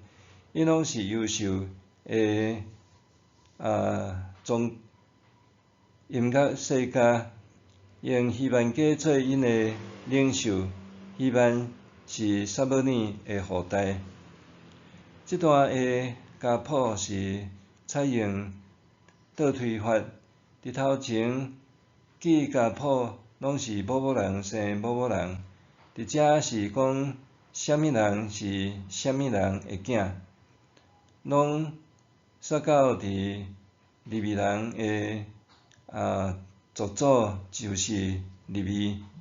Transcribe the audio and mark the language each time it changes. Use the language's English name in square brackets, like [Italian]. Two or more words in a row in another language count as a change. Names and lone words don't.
[Min Nan Chinese] 因拢是优秀的音乐世家，用希曼家做因的领袖。希曼是撒母耳的后代。这段的家谱是采用倒推法，伫头前记家谱拢是某某人生某某人，伫遮是讲啥物人是啥物人的囝，拢煞到伫利未人的族祖就是利未。